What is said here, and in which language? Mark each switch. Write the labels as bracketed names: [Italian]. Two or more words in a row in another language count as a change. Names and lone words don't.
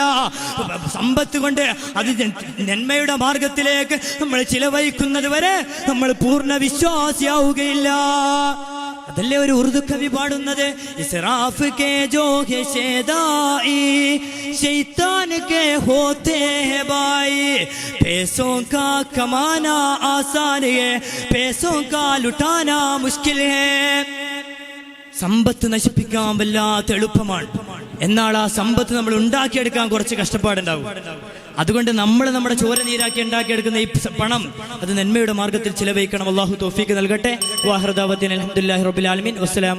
[Malayalam] സമ്പത്ത് കൊണ്ട് അത് നന്മയുടെ മാർഗത്തിലേക്ക് നമ്മൾ ചിലവഴിക്കുന്നത് വരെ നമ്മൾ പൂർണ്ണ വിശ്വാസിയാവുകയില്ല. അതല്ലേ ഒരു ഉറുദു കവി പാടുന്നത്, [Urdu] اسراف کے جو ہیں شیدائی شیطان کے ہوتے ہیں بھائی, پیسوں کا کمانا آسان ہے، پیسوں کا لٹانا مشکل ہے. [Malayalam] സമ്പത്ത് നശിപ്പിക്കാൻ വല്ലാത്ത എളുപ്പമാണ്. എന്നാൽ ആ സമ്പത്ത് നമ്മൾ ഉണ്ടാക്കിയെടുക്കാൻ കുറച്ച് കഷ്ടപ്പാടുണ്ടാവും. അതുകൊണ്ട് നമ്മൾ നമ്മുടെ ചോര നീരാക്കി ഉണ്ടാക്കിയെടുക്കുന്ന ഈ പണം അത് നന്മയുടെ മാർഗത്തിൽ ചിലവഴിക്കണം. അല്ലാഹു തൗഫീഖ് നൽകട്ടെ. [Arabic] وآخر دعوانا الحمد لله رب العالمين.